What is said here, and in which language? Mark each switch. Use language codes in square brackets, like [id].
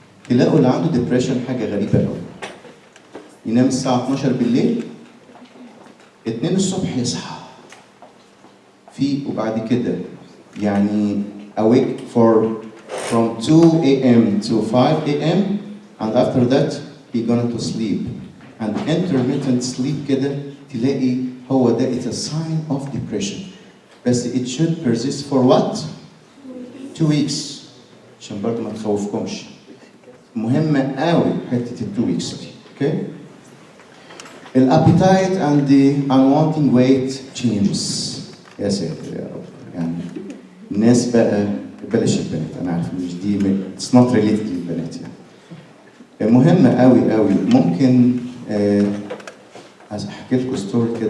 [ar] تلاقوا اللي عنده depression حاجة غريبة قوي ينام الساعة 12 بالليل 2 الصبح يصحى وبعد كده يعني [en] awake from 2 a.m. to 5 a.m. and after that he going to sleep and intermittent sleep [ar] كده تلاقي هو ده [en] it's a sign of depression بس it should persist for what? [ar] 2 weeks عشان برضه ما تخوفكمش. مهمة قوي حتة ال 2 weeks دي. [en] Okay? الابيتايت and the unwanting weight changes. [ar] يا ساتر يا رب. يعني الناس بقى بلاش البنات، انا عارف مش دي [en] it's not related [ar] للبنات يعني. مهمة قوي قوي. ممكن احكي لكم ستوري كده.